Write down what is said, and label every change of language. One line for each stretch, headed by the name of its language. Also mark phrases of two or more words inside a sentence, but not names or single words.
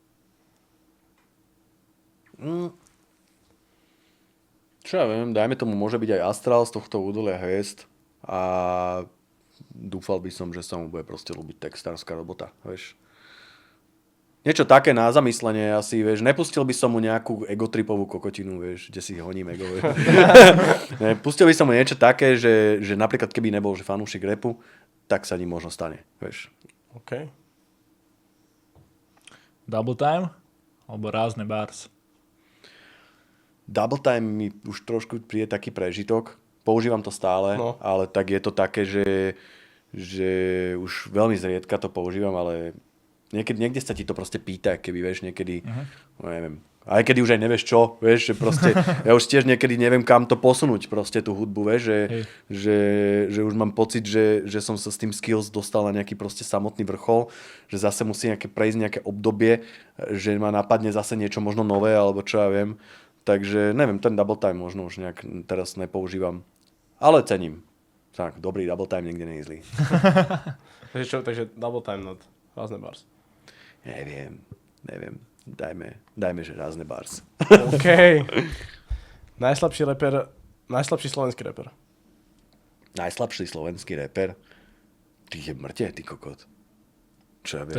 Slovak: Čo ja viem, dajme tomu, môže byť aj Astral z tohto Údolia hviezd a dúfal by som, že sa mu bude proste ľúbiť textárska robota, vieš. Niečo také na zamyslenie asi, vieš. Nepustil by som mu nejakú egotripovú kokotinu, vieš, kde si honím ego. Pustil by som mu niečo také, že napríklad keby nebol že fanúšik rapu, tak sa ním možno stane, vieš. OK. Double Time alebo Rázne bars? Double Time mi už trošku príde taký prežitok. Používam to stále, ale tak je to také, že už veľmi zriedka to používam, ale niekde sa ti to proste pýta, keby vieš, niekedy, no neviem, aj kedy už aj nevieš čo, vieš, že proste, ja už tiež niekedy neviem kam to posunúť, proste tú hudbu, vieš, že už mám pocit, že som sa s tým skills dostal na nejaký proste samotný vrchol, že zase musí prejsť nejaké obdobie, že ma napadne zase niečo možno nové, alebo čo ja viem, takže neviem, ten double time možno už nejak teraz nepoužívam, ale cením. Tak, dobrý double time niekde nie je zlý. Takže
English: double time not
Slovak: rázne bars. Neviem. Dajme, že rázne bars. OK. Najslabší slovenský reper. Najslabší slovenský reper? Ty je mŕte, ty kokot. Čo ja viem?